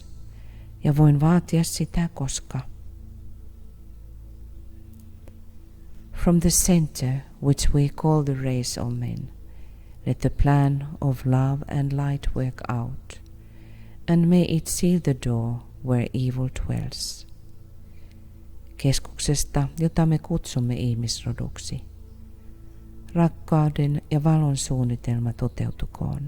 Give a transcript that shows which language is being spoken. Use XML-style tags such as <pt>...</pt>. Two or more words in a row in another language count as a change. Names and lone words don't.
<fi>Ja voin vaatia sitä, koska.</fi> <en>From the center which we call the race of men, let the plan of love and light work out, and may it seal the door where evil dwells.</en> <fi>Keskuksesta, jota me kutsumme ihmisroduksi. Rakkauden ja valon suunnitelma toteutukoon.</fi>